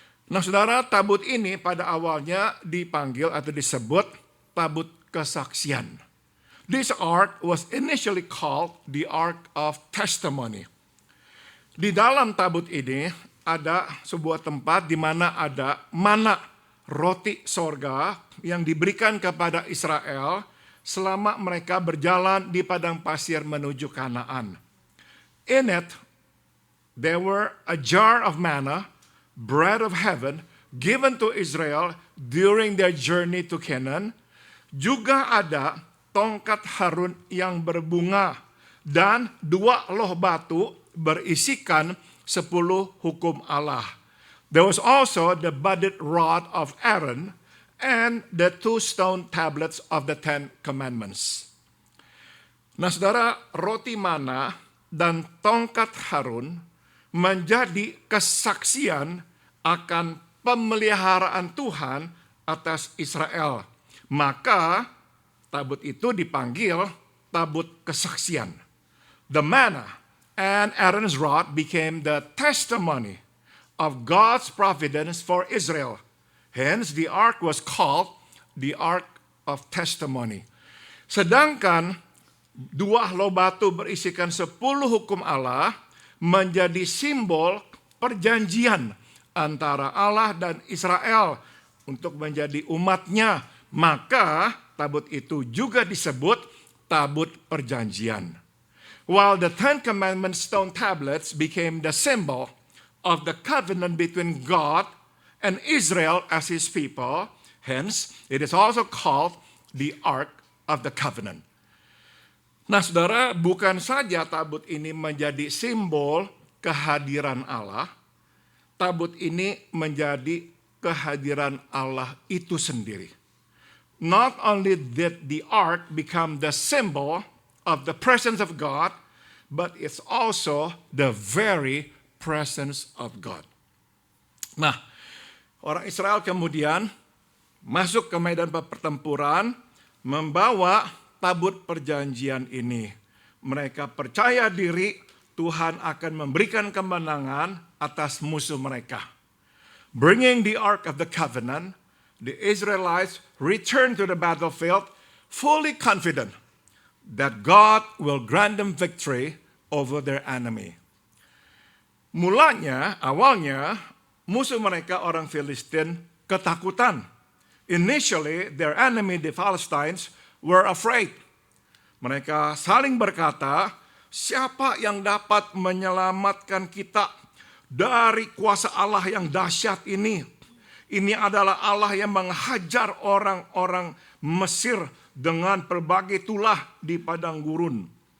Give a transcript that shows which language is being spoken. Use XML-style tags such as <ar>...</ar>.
<id>Nah saudara, tabut ini pada awalnya dipanggil atau disebut tabut kesaksian.</id> <en>This ark was initially called the Ark of Testimony.</en> <id>Di dalam tabut ini ada sebuah tempat di mana ada mana, roti sorga yang diberikan kepada Israel selama mereka berjalan di padang pasir menuju Kanaan.</id> <en>In it, there were a jar of manna, bread of heaven, given to Israel during their journey to Canaan.</en> <id>Juga ada tongkat Harun yang berbunga dan 2 loh batu berisikan 10 hukum Allah.</id> <en>There was also the budded rod of Aaron and the 2 stone tablets of the 10 commandments.</en> <id>Nah saudara, roti mana dan tongkat Harun menjadi kesaksian akan pemeliharaan Tuhan atas Israel. Maka tabut itu dipanggil tabut kesaksian.</id> <en>The manna and Aaron's rod became the testimony of God's providence for Israel. Hence, the ark was called the Ark of Testimony.</en> <id>Sedangkan 2 loh batu berisikan 10 hukum Allah menjadi simbol perjanjian antara Allah dan Israel untuk menjadi umatnya. Maka tabut itu juga disebut tabut perjanjian.</id> <en>While the 10 Commandments stone tablets became the symbol of the covenant between God and Israel as his people, hence it is also called the Ark of the Covenant.</en> <id>Nah saudara, bukan saja tabut ini menjadi simbol kehadiran Allah, tabut ini menjadi kehadiran Allah itu sendiri.</id> <en>Not only did the ark become the symbol of the presence of God, but it's also the very presence of God.</en> <id>Nah, orang Israel kemudian masuk ke medan pertempuran membawa tabut perjanjian ini. Mereka percaya diri Tuhan akan memberikan kemenangan atas musuh mereka.</id> <en>Bringing the Ark of the Covenant, the Israelites returned to the battlefield fully confident that God will grant them victory over their enemy.</en> <id>Awalnya, musuh mereka orang Filistin ketakutan.</id> <en>Initially, their enemy, the Philistines, were afraid.</en> <id>Mereka saling berkata, siapa yang dapat menyelamatkan kita dari kuasa Allah yang dahsyat ini? Ini adalah Allah yang menghajar orang-orang Mesir dengan berbagai tulah di padang gurun.</id>